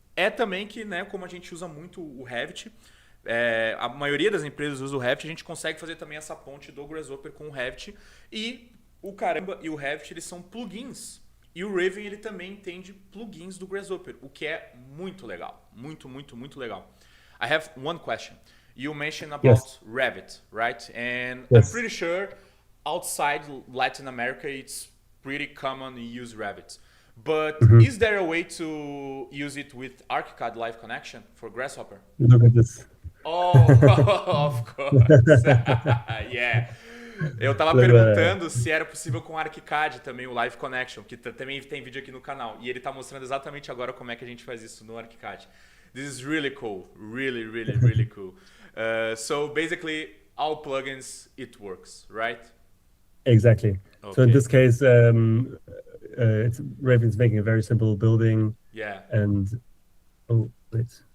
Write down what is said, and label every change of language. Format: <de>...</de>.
<pt>é também que, né, como a gente usa muito o Revit, a maioria das empresas usa o Revit, a gente consegue fazer também essa ponte do Grasshopper com o Revit. E o Caramba e o Revit, eles são plugins. E o Raven, ele também entende plugins do Grasshopper, o que é muito legal. Muito, muito, muito legal.</pt> <en>I have one question. You mentioned about Revit, right? And I'm pretty sure outside Latin America, it's pretty common to use Revit. But is there a way to use it with ArchiCAD Live Connection for Grasshopper? Look at this. Oh, of course. Yeah.</en> <pt>Eu tava perguntando se era possível com ArchiCAD também, o Live Connection, que também tem vídeo aqui no canal. E ele tá mostrando exatamente agora como é que a gente faz isso no ArchiCAD.</pt> <en>This is really cool. Really, really, really cool. So basically, all plugins, it works, right? Exactly. Okay. So in this case, Raven's making a very simple building. Yeah. And, oh, wait.</en>